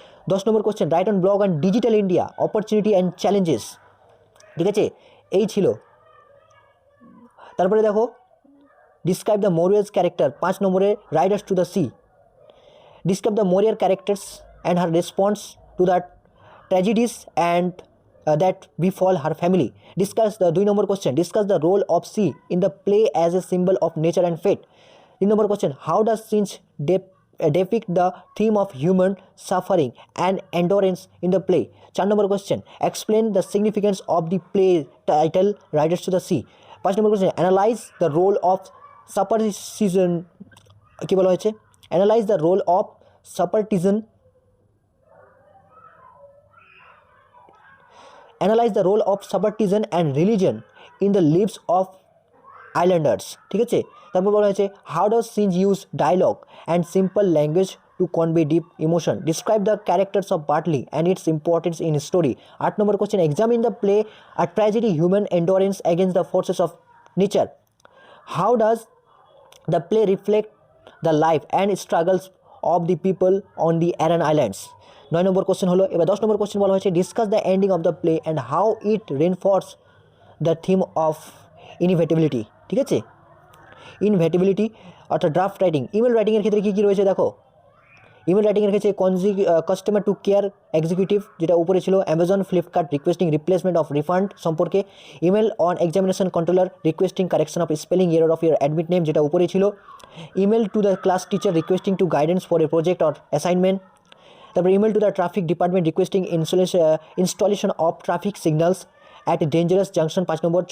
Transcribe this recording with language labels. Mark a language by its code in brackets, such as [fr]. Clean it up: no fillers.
[en] 10 number question, write on blog on digital India opportunity and challenges, [bn] ঠিক আছে, এই ছিল। তারপরে দেখো, [en] Describe the Maurya's character 5 নম্বরে, Riders to the Sea. Describe the মোরিয়ার characters and her response to the tragedies and that befall her family. Discuss the 2 number question, discuss the role of sea in the play as a symbol of nature and fate. 3 number question, how does Sinch depict the theme of human suffering and endurance in the play? 4 number question, explain the significance of the play title Riders to the Sea. 5 number question, analyze the role of superstition, [bn] কি বলা হয়েছে, [en] analyze the role of superstition, analyze the role of superstition and religion in the lives of islanders, [bn] ঠিক আছে। তারপর বলা হয়েছে, [en] how does Sinch use dialogue and simple language to convey deep emotion? Describe the characters of Bartley and its importance in story. 8 number question, examine the play a tragedy human endurance against the forces of nature. How does the play reflect the life and struggles of the people on the Aran Islands. [bn] 9 number question হলো। এবার 10 নম্বর question বলা হয়েছে [en] Discuss the ending of the play and how it reinforce the theme of inevitability. [bn] ঠিক আছে, ইনভেটেবিলিটি অর্থাৎ draft writing. Email রাইটিংয়ের ক্ষেত্রে কী কী রয়েছে দেখো। [en] email রাইটিংয়ের ক্ষেত্রে customer to care executive, [bn] যেটা উপরে ছিল, [en] Amazon Flipkart requesting replacement of refund সম্পর্কে, email on examination controller requesting correction of spelling error of your admit name, যেটা উপরে ছিল, email to the class teacher requesting to guidance for a project or assignment, তারপর email to the traffic department requesting installation of traffic signals at dangerous junction 5 number.